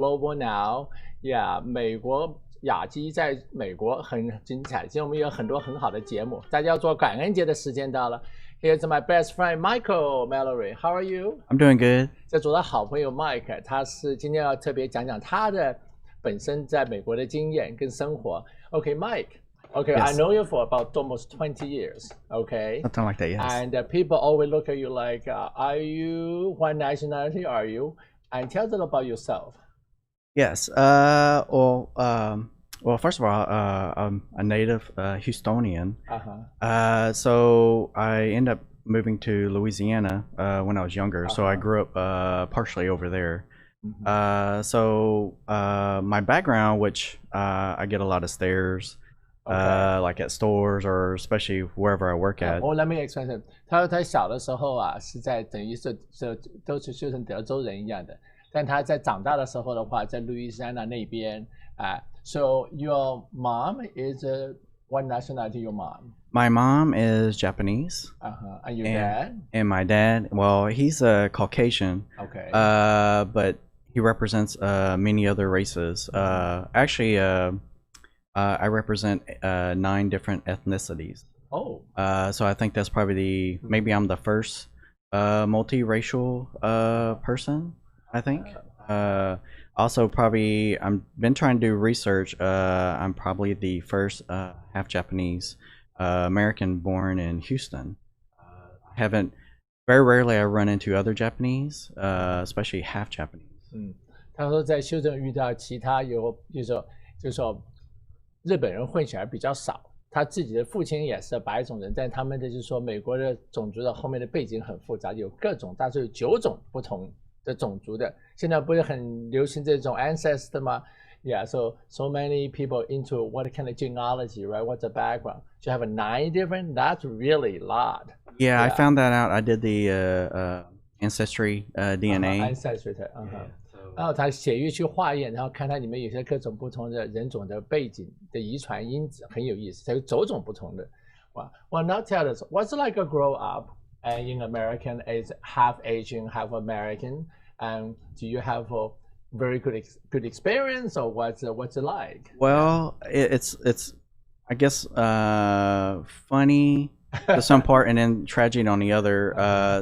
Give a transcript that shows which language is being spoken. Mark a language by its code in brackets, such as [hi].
[zh] Global Now， yeah， 美国雅基在美国很精彩，今天我们有很多很好的节目，大家要做感恩节的时间到了。 [en] Here's my best friend Michael Mallory. How are you? I'm doing good. [zh] 这组的好朋友 Mike， 他是今天要特别讲讲他的本身在美国的经验跟生活。 [en] Okay, Mike. Okay, yes. I know you for about almost 20 years. Okay, something like that. Yes. And people always look at you like, are you what nationality are you? And tell them about yourself. Yes. Well, first of all, I'm a native Houstonian. So I ended up moving to Louisiana when I was younger. So I grew up partially over there. So my background, which I get a lot of stares, like at stores or especially wherever I work at. Let me explain. [zh] 他小的时候啊，是在等于是都是就像德州人一样的。但他在长大的时候的话，在路易斯安那那边啊。 [en] So your mom is what nationality? Your mom? My mom is Japanese. And your dad? And my dad, well, he's a Caucasian. Okay. But he represents many other races. Actually, I represent 9 different ethnicities. Oh. So I think that's probably maybe I'm the first multiracial person. I think. Also, probably I've been trying to do research. I'm probably the first half Japanese American born in Houston. Very rarely I run into other Japanese, especially half Japanese. [zh] 他说在休斯顿遇到其他就是说日本人混血儿比较少。他自己的父亲也是白种人，但他们的就是说美国的种族的后面的背景很复杂，有各种，大致有9种不同的种族的。现在不是很流行这种 ancestor 吗 [en] ？Yeah, so many people into what kind of genealogy, right? What's the background? To have 9 different, that's really a lot. Yeah, I found that out. I did the ancestry DNA. Ancestry. [zh] 然后他血液去化验，然后看它里面有些各种不同的人种的背景的遗传因子，很有意思。它有9种不同的。 [en] Well, now tell us, what's it like to grow up in American as half Asian, half American, and do you have a very good experience, or what's it like? Well, it's I guess funny to some part, and then tragic on the other.